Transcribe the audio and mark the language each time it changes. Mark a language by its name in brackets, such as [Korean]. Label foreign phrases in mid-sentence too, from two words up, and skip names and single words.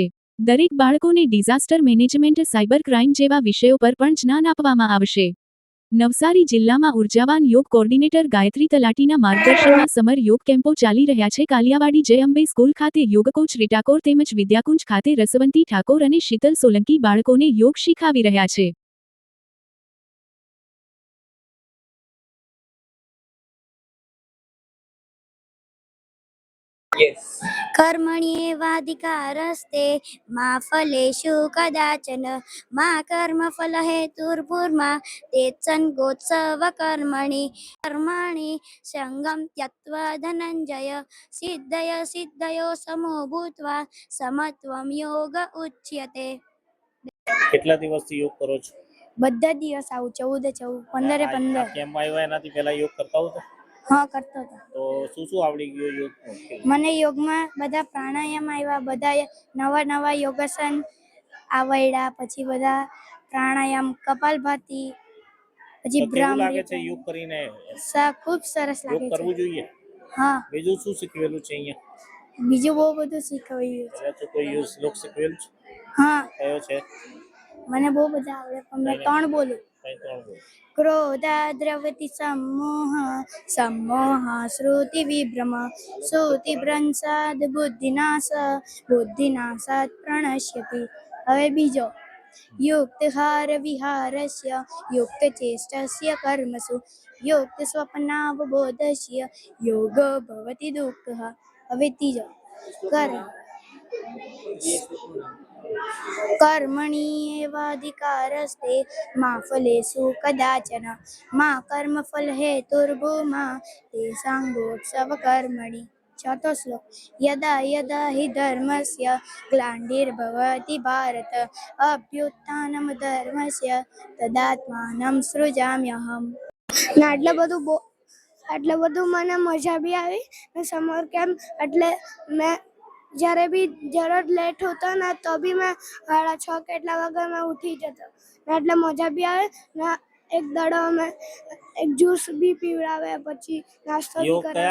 [Gujarati] દરેક બાળકોને ડિઝાસ્ટર મેનેજમેન્ટ, સાયબર ક્રાઇમ જેવા વિષયો પર પણ જ્ઞાન આપવામાં આવશે। નવસારી જિલ્લામાં ઉર્જાવાન યોગ કોર્ડિનેટર ગાયત્રી તલાટીના માર્ગદર્શનમાં સમર યોગ કેમ્પો ચાલી રહ્યા છે। કાલિયાવાડી જય અંબે સ્કૂલ ખાતે યોગ કોચ રીટાકોર તેમજ વિદ્યાકુંજ ખાતે રસવંતી ઠાકોર અને શીતલ સોલંકી બાળકોને યોગ શીખવી રહ્યા છે। [Sanskrit] कर्मण्येवाधिकारस्ते मा फलेषु कदाचन मा कर्मफलहेतुर्भुर्मा ते सङ्गोत्सवकर्मणि कर्मणि सङ्गं त्यक्त्वा धनञ्जय सिद्धयो समो भूत्वा समत्वं योग उच्यते। [Gujarati] કેટલા દિવસથી યોગ કરો છો? બધા દિવસ આવું 14 15 કેમ આવ્યા એનાથી પહેલા યોગ કરતા હતા? હા, કરતો હતો। તો શું આવડી ગયું યોગમાં? મને યોગમાં બધા પ્રાણાયામ આવ્યા, બધા નવા યોગાસન આવડ્યા, પછી બધા પ્રાણાયામ, કપાલભાતિ, પછી કેવું લાગે છે યોગ કરીને? ખૂબ સરસ લાગે છે। કરવું જોઈએ? હા। બીજું શું શીખવેલું છે અહીંયા? બીજું બહુ બધું શીખવાયું છે। તો કોઈ શ્લોક શીખવેલું છે? હા। કયો છે? મને બહુ બધા આવડે, પણ મેં 3 બોલું। [Sanskrit] क्रोधाद्रवति सम्मोह सम्मोह श्रुति विभ्रम श्रुति भ्रंशाद बुद्धिनाशात् प्रणश्यति। [Gujarati] હવે બીજો [Sanskrit] युक्त हार विहारस्य युक्त चेष्टस्य कर्मसु युक्त स्वप्नावबोधस्य योग भवति दुःखः। [Gujarati] હવે ત્રીજો [Sanskrit] कर्मण्येवाधिकारस्ते मा फलेषु कदाचन मा कर्मफलहेतुर्भूर्मा ते साङ्गोत्सवकर्मणि। [Gujarati] ચોથો શ્લોક [Sanskrit] यदा यदा हि धर्मस्य ग्लानिर्भवति भारत अभ्युत्थानं धर्मस्य तदात्मानं सृजाम्यहम्। [Gujarati] આટલે બધું મને મજા બી આવી ને સમર કેમ્પ એટલે મેં જ્યારે બી જરા લેટ હોતો ને તો બી મેં 6:30 કેટલા વાગે મેં ઉઠી જતો ને એટલે મજા બી આવે ને એક દાડો અમે એક જ્યુસ બી પીવડાવે, પછી નાસ્તો બી કરાવે।